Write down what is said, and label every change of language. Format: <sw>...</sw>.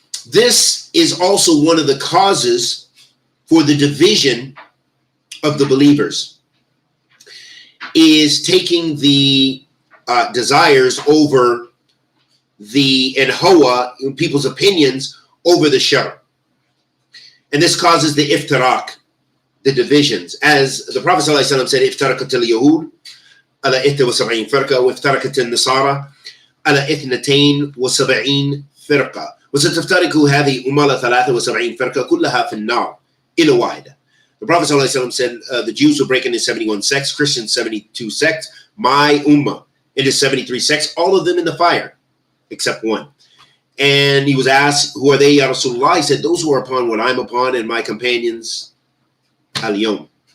<en>This is also one of the causes for the division of the believers, is taking the desires over and hawa, people's opinions, over the shara. And this causes the iftiraq, the divisions. As the Prophet ﷺ said,</en> <ar>افترقت اليهود على 71 فرقة وافترقت النصارى على 72 فرقة وستفترق هذه أمة على 73 فرقة كلها في النار إلا واحدة.</ar> <en>The Prophet ﷺ said the Jews will break into 71 sects, Christians 72 sects, my ummah into 73 sects, all of them in the fire except one. And he was asked, who are they, Ya Rasulullah? He said, those who are upon what I'm upon and my companions al-yawm.</en>